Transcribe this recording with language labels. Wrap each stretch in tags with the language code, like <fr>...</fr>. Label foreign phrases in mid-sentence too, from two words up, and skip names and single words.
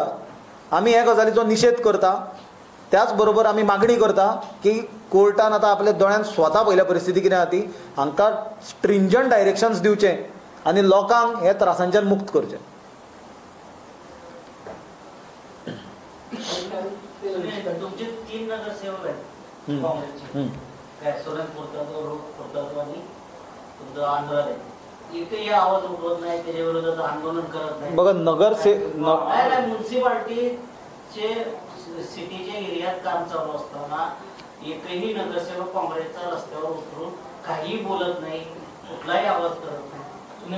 <kok>आमी हे गजालीचो निशेध करता. त्याच बरोबर आमी मागणी करता की कोर्टान आतां आपल्या दोळ्यान स्वता पयल्या परिस्थिती कितें आसा ती, हांकां</kok> <en>stringent directions</en> <kok>दिवचे आनी लोकांक हे त्रासांच्यान मुक्त करचे.</kok> <mr>तुमचे 3 नगरसेवक आहेत काँग्रेसचे, आणि तुमचं आंध्रात आहे. एकही आवाज उठवत नाही, त्याच्या विरोधात आंदोलन करत नाही. बघा म्युन्सिपाल्टीचे सिटीच्या एरियात काम चालू असताना एकही नगरसेवक काँग्रेसचा रस्त्यावर उतरून काही बोलत नाही, कुठलाही आवाज करत नाही.</mr>